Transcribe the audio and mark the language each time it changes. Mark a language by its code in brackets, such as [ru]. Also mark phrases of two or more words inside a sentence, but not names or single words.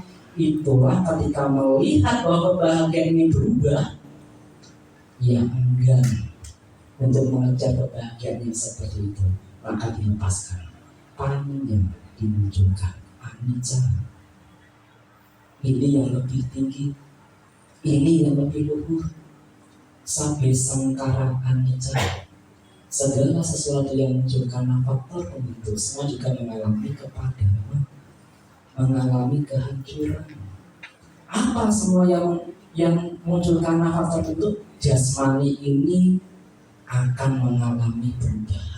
[id] Itulah ketika melihat bahwa kebahagiaan ini berubah, ya enggan untuk mengejar kebahagiaan yang seperti itu, maka dilepaskan. Pannya dimunculkan anicca. Ini yang lebih tinggi, ini yang lebih luhur. [pi] Sabbe sangkara anicca. [id] Segala sesuatu yang muncul karena faktor pembentuk semua juga mengalami kepadaman, mengalami kehancuran. Apa semua yang muncul karena faktor pembentuk? Jasmani ini akan mengalami perubahan.